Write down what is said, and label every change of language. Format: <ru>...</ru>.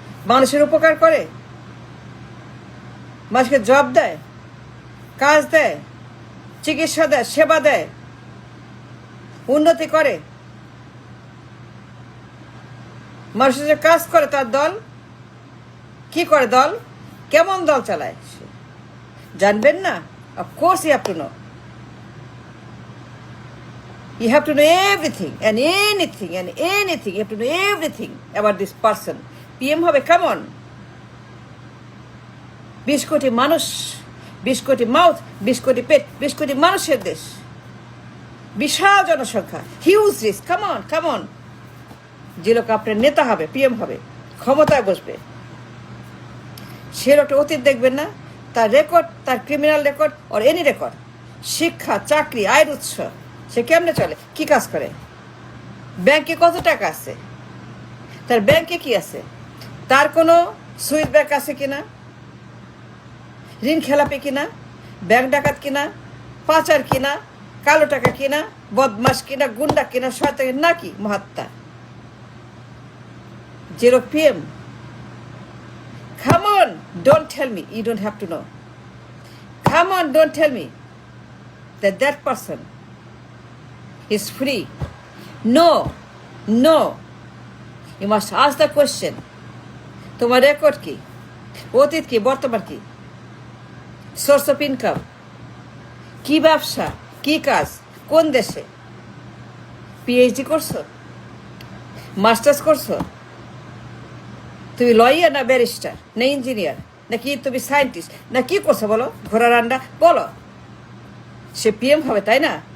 <bn>মানুষের উপকার করে, মানুষকে জব দেয়, কাজ দেয়, চিকিৎসা দেয়, সেবা দেয়, উন্নতি করে, মানুষের যে কাজ করে, তার দল কি করে, দল কেমন দল চালায় জানবেন না?</bn> <en>Of course you have to know. You have to know everything and anything and anything. You have to know everything about this person.</en> <bn>PM হবে,</bn> <en>come on.</en> <bn>20 কোটি মানুষ, 20 কোটি মাউথ, 20 কোটি পেট, 20 কোটি মানুষের দেশ, বিশাল জনসংখ্যা,</bn> <en>Huge risk. Come on, come on.</en> <bn>যে লোক আপনার নেতা হবে, পিএম হবে, ক্ষমতায় বসবে, সে লোকটা অতীত দেখবেন না, তার রেকর্ড, তার</bn> <en>criminal record আর any record,</en> <bn>শিক্ষা, চাকরি, আয়ের উৎস, সে কেমনে চলে, কি কাজ করে, ব্যাংকে কত টাকা আছে, তার ব্যাংকে কি আছে, তার কোনো সুইচ ব্যাংক আছে কিনা, ঋণ খেলাপি কিনা, ব্যাংক ডাকাত কিনা, পাচার কিনা, কালো টাকা কিনা, বদমাস কিনা, গুন্ডা কিনা, শয়তান নাকি Mahatma?</bn> <en>Zero PM. Come on, don't tell me, you don't have to know. Come on, don't tell me that that person is free. No, no. You must ask the question.</en> <bn>তোমার রেকর্ড কি, অতীত কি, বর্তমান কি,</bn> <en>source of income</en> <bn>কি, ব্যবসা কি, কাজ কোন দেশে, পিএইচডি করছো, মাস্টার্স করছো, তুমি লয়ার না ব্যারিস্টার না ইঞ্জিনিয়ার নাকি তুমি সায়েন্টিস্ট না কি করছো বলো, ঘোড়ার আন্ডা বলো, সে পিএম হবে তাই না?</bn>